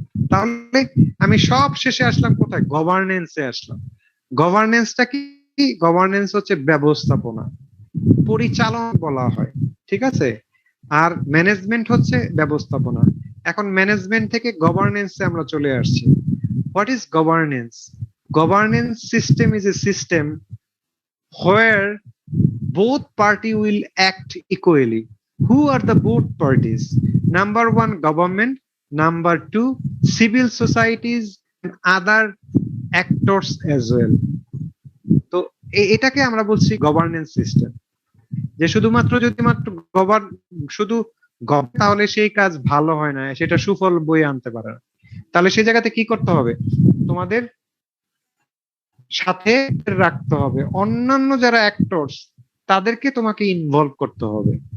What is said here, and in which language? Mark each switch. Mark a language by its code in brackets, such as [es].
[bn] তাহলে আমি সব শেষে আসলাম কোথায়, গভর্নেন্সে আসলাম। গভর্নেন্সটা কি? গভর্নেন্স হচ্ছে ব্যবস্থাপনা, পরিচালন বলা হয়, ঠিক আছে? আর ম্যানেজমেন্ট হচ্ছে ব্যবস্থাপনা। এখন ম্যানেজমেন্ট থেকে গভর্নেন্সে আমরা চলে আসছি। [en] What is governance? Governance system is a system where both party will act equally. Who are the both parties? Number 1, government. Number 2, civil societies and other actors as well. [bn] তো এটাকে আমরা বলছি গভর্নেন্স সিস্টেম। যে শুধুমাত্র যদি মাত্র শুধু তাহলে সেই কাজ ভালো হয় না, সেটা সুফল বয়ে আনতে পারে না। তাহলে সেই জায়গাতে কি করতে হবে, তোমাদের সাথে রাখতে হবে অন্যান্য যারা অ্যাক্টরস, তাদেরকে তোমাকে ইনভলভ করতে হবে।